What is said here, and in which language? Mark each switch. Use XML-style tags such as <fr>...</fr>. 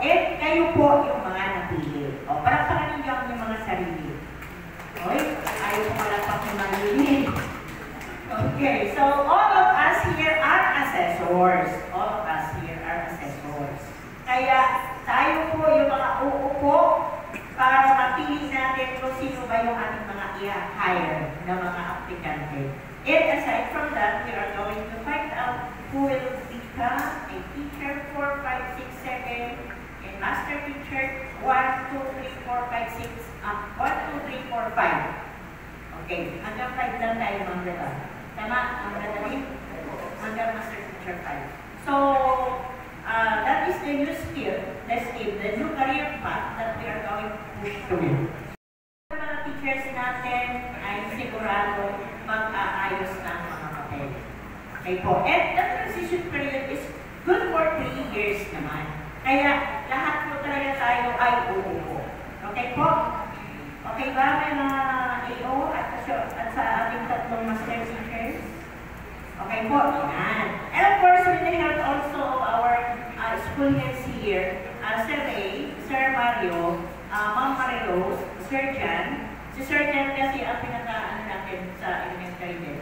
<tl>At kayo po yung mga napili. O, palakpakan ninyo ang yung mga sarili. Okay? Ayaw po malakpak yung marili.</tl> <en>Okay, so all of us here are assessors. All of us here are assessors.</en> <tl>Kaya tayo po yung mga uupo para mapili natin kung sino ba yung ating mga i-hire na mga aplikante.</tl> <en>And aside from that, we are going to find out who will become a teacher 4, 5, 6, 7, and master teacher 1, 2, 3, 4, 5, 6, 1, 2, 3, 4, 5.</en> <tl>Okay, hanggang 5 lang tayo mga dala. Tama? Ang dadalhin?</tl> <en>Hanggang master teacher 5. So, that is the new skill, the new career path that we are going to push through.</en> <tl>Ang mga teachers natin ay sigurado mag-aayos ng mga papel. Okay po.</tl> <en>And the transition period is good for 3 years</en> <tl>naman. Kaya lahat po talaga tayo ay uupo. Okay po? Okay ba mga AO at sa ating tatlong master teachers? Okay po, yan.</tl> <en>And of course, with the help also of our school heads here, Sir Ray, Sir Mario, Ma'am Marilose, Sir Jan.</en> <tl>Si Sir Jan kasi ang pinaka-ano natin sa elementary din.</tl>